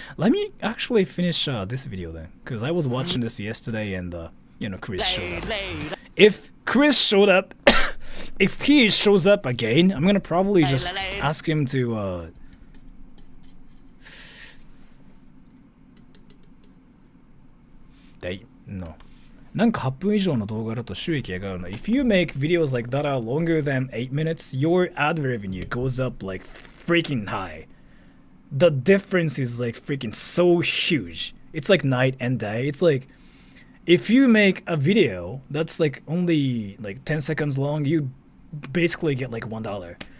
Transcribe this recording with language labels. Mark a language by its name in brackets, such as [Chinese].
[English] Let me actually finish this video then, because I was watching this yesterday, and you know, Chris showed up. If Chris showed up, if he shows up again, I'm gonna probably just ask him to no. [Japanese] なんか8分以上の動画だと収益が上がるの。 [English] If you make videos like that are longer than 8 minutes, your ad revenue goes up like freaking high. The difference is like freaking so huge. It's like night and day. It's like, if you make a video that's like only like 10 seconds long, you basically get like $1.